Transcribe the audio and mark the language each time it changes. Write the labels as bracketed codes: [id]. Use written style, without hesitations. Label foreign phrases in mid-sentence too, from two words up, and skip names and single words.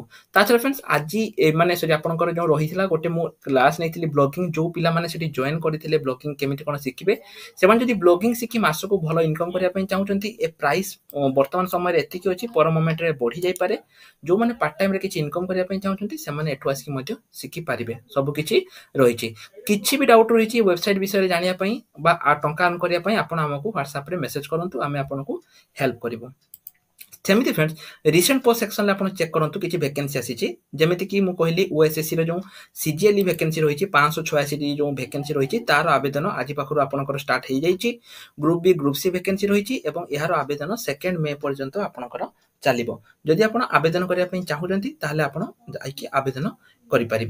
[or] ତାଛଡ଼ା फ्रेंड्स ଆଜି ମାନେ ସରି ଆପଣଙ୍କର ଯେଉଁ ରହିଥିଲା ଗୋଟେ ମୁଁ କ୍ଲାସ ନେଇଥିଲି ବ୍ଲଗିଂ, ଯୋଉ ପିଲାମାନେ ସେଠି ଜଏନ କରିଥିଲେ ବ୍ଲଗିଂ କେମିତି କ'ଣ ଶିଖିବେ, ସେମାନେ ଯଦି ବ୍ଲଗିଂ ଶିଖି ମାସକୁ ଭଲ ଇନକମ୍ କରିବା ପାଇଁ ଚାହୁଁଛନ୍ତି ଏ ପ୍ରାଇସ୍ ବର୍ତ୍ତମାନ ସମୟରେ ଏତିକି ଅଛି, ପର ମୋମେଣ୍ଟରେ ବଢ଼ି ଯାଇପାରେ। ଯୋଉମାନେ [en] part timere [or] କିଛି ଇନକମ୍ କରିବା ପାଇଁ ଚାହୁଁଛନ୍ତି ସେମାନେ ଏଠୁ ଆସିକି ମଧ୍ୟ ଶିଖିପାରିବେ, ସବୁ କିଛି ରହିଛି। କିଛି ବି ଡାଉଟ୍ ରହିଛି ୱେବସାଇଟ୍ ବିଷୟରେ ଜାଣିବା ପାଇଁ ବା ଟଙ୍କା ଅର୍ନ କରିବା ପାଇଁ ଆପଣ ଆମକୁ ହ୍ୱାଟ୍ସଆପରେ ମେସେଜ କରନ୍ତୁ, ଆମେ ଆପଣଙ୍କୁ ହେଲ୍ପ କରିବୁ। ସେମିତି [en] friends recent post section [or] ଆପଣ ଚେକ୍ କରନ୍ତୁ କିଛି ଭେକେନ୍ସି ଆସିଛି, ଯେମିତି କି ମୁଁ କହିଲି OSSC ର ଯେଉଁ CGL ଭେକେନ୍ସି ରହିଛି 586 ଯେଉଁ ଭେକେନ୍ସି ରହିଛି ତାର ଆବେଦନ ଆଜି ପାଖରୁ ଆପଣଙ୍କର ଷ୍ଟାର୍ଟ ହେଇଯାଇଛି। [en] group B, group C vacancy [or] ରହିଛି ଏବଂ ଏହାର ଆବେଦନ 2 ମେ ପର୍ଯ୍ୟନ୍ତ ଆପଣଙ୍କର ଚାଲିବ। ଯଦି ଆପଣ ଆବେଦନ କରିବା ପାଇଁ ଚାହୁଁଛନ୍ତି ତାହେଲେ ଆପଣ ଯାଇକି ଆବେଦନ କରିପାରିବେ।